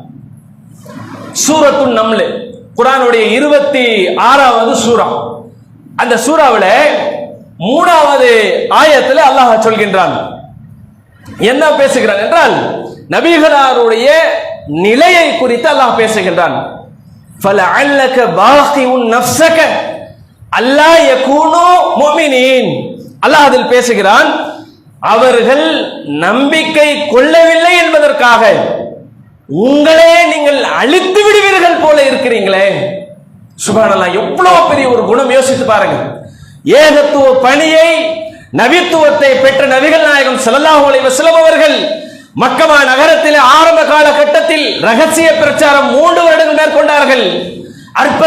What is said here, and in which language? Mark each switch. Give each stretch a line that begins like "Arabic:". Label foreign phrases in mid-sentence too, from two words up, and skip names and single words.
Tamil: சூரத்துன் நம்ல், குர்ஆனுடைய 26வது சூரா. அந்த சூராவில் 3வது ஆயத்தில் அல்லாஹ் சொல்கின்றான். என்ன பேசுகிறான் என்றால், நபிகளாருடைய நிலையை குறித்து அல்லாஹ் பேசுகின்றான்.
Arabic: فَلَعَلَّكَ بَاخِعٌ نَفْسَكَ أَلَّا يَكُونُوا مُؤْمِنِينَ.
Tamil: அல்லாஹ் அதில் பேசுகிறான், அவர்கள் நம்பிக்கை கொள்ளவில்லை என்பதற்காக உங்களே நீங்கள் அழித்து விடுவீர்கள் போல இருக்கிறீங்களே. சுப்ஹானல்லாஹ், எவ்வளவு பெரிய ஒரு குணம்! யோசித்து பாருங்க. ஏகத்துவ பணியை, நபித்துவத்தை பெற்ற நபிகள் நாயகம்
Arabic: صلى الله عليه وسلم
Tamil: அவர்கள் மக்கமா நகரத்தில் ஆரம்ப காலகட்டத்தில் ரகசிய பிரச்சாரம் 3 வருடங்கள் மேற்கொண்டார்கள்.